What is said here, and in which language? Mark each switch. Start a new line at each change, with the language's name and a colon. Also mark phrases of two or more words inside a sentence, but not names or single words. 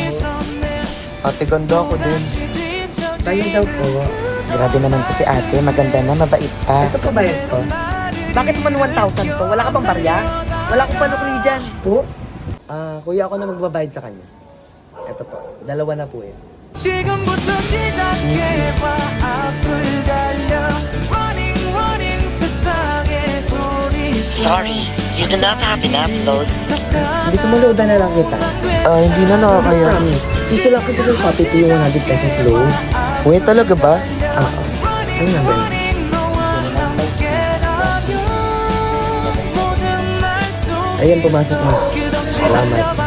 Filipino: Ate ganda ako din. Bayad daw po. Grabe naman to si ate, maganda na, mabait pa. Ito po bayad ko. Bakit naman 1,000 to? Wala ka bang barya? Wala akong panukli dyan. Po? Kuya ako na magbabayad sa kanya. Ito po. Dalawa na po eh.
Korean: 지금부터 시작해봐 앞을 달려
English: running running
Korean: 세상에 소리쳐
English: Sorry, you do not have enough load.
Filipino: Gusto mo loadan na lang kita? Hindi na nakakaya. Promise. Gusto lang kasi sa Shopee ko yung 100 pesos load. Uy, talaga ba? Oo. Ano number? Ayan, pumasok na. Salamat.